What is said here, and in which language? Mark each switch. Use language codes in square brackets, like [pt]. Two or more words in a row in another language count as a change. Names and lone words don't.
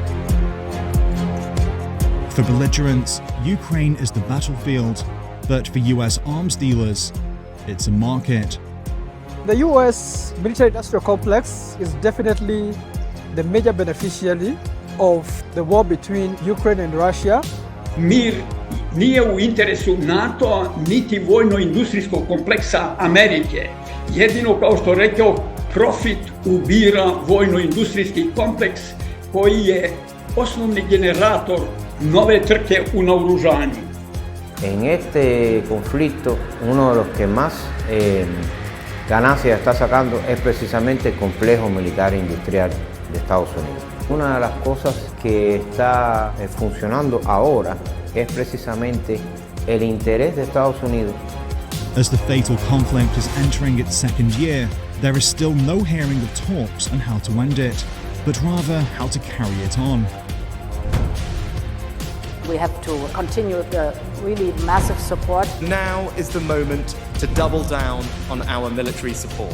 [en] For belligerents, Ukraine is the battlefield, but for US arms dealers, it's a market. The US military-industrial complex is definitely the major beneficiary of the war between Ukraine and Russia. [sr] Mir nije u interesu NATO niti vojno-industrijskog kompleksa Amerike. Jedino, kao što rekao, profit ubira vojno-industrijski kompleks koji je osnovni generator nove trke u naoružanju. [es] En este conflicto, uno de los que más ganancias está sacando es precisamente el complejo militar e industrial de Estados Unidos. Una de las cosas que está funcionando ahora es precisamente el interés de Estados Unidos. [en] As the fatal conflict is entering its second year, there is still no hearing of talks on how to end it, but rather how to carry it on. We have to continue the really massive support. Now is the moment to double down on our military support.